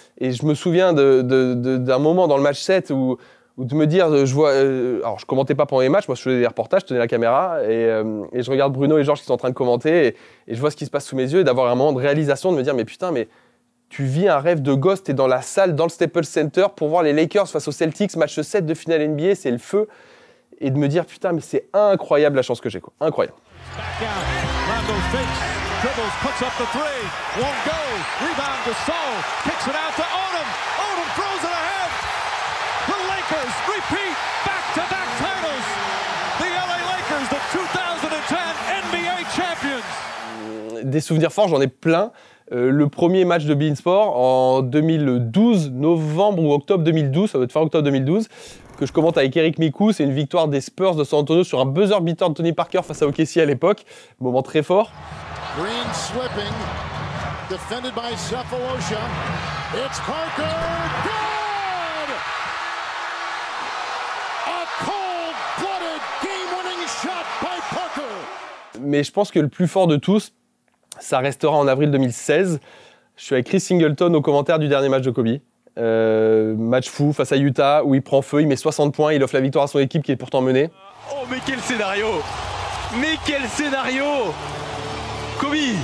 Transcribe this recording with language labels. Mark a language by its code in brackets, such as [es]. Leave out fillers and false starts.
[fr] Et je me souviens d'un moment dans le match 7 où de me dire, alors je commentais pas pendant les matchs, moi je faisais des reportages, je tenais la caméra et je regarde Bruno et Georges qui sont en train de commenter et je vois ce qui se passe sous mes yeux et d'avoir un moment de réalisation, de me dire mais putain, mais tu vis un rêve de gosse, t'es dans la salle, dans le Staples Center pour voir les Lakers face aux Celtics, match 7 de finale NBA, c'est le feu. Et de me dire putain, mais c'est incroyable la chance que j'ai, quoi. Incroyable. [en] Rondo fakes, dribbles, puts up the three, won't go, rebound to Sol, kicks it out to Odom, Odom throws it ahead, the Lakers repeat back-to-back titles, the LA Lakers, the 2010 NBA champions. [fr] Des souvenirs forts, j'en ai plein. Le premier match de beIN Sport en 2012, novembre ou octobre 2012, ça doit être fin octobre 2012, que je commente avec Eric Mikou, c'est une victoire des Spurs de San Antonio sur un buzzer beater de Tony Parker face à OKC à l'époque, moment très fort. [en] Green slipping, defended by Sefolosha. It's Parker, good! A cold-blooded game-winning shot by Parker. [fr] Mais je pense que le plus fort de tous, ça restera en avril 2016. Je suis avec Chris Singleton au commentaire du dernier match de Kobe. Match fou face à Utah où il prend feu, il met 60 points, il offre la victoire à son équipe qui est pourtant menée. Oh mais quel scénario! Mais quel scénario! Kobe!